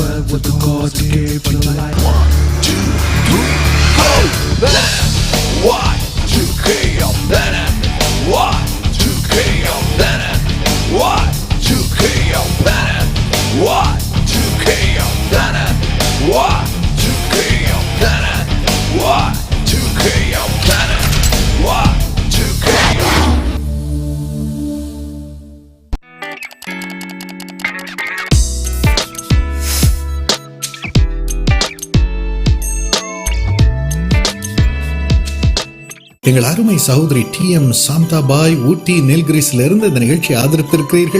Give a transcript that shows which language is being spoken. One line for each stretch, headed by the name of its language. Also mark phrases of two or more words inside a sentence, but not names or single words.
English: with the chords to give you life. 1, 2, 3, go! Bennett! 1, 2, KO Bennett! 1, 2, KO Bennett! 1, 2, KO Bennett! 1, 2, KO Bennett! 1, 2, KO Bennett! 1, 2, KO Bennett! 1, 2, KO.
Tamil: எங்கள் அருமை சகோதரி TM சாந்தாபாய் ஊட்டி நீல்கிரிஸ்ல இருந்து இந்த நிகழ்ச்சியை ஆதரித்திருக்கிறீர்கள்.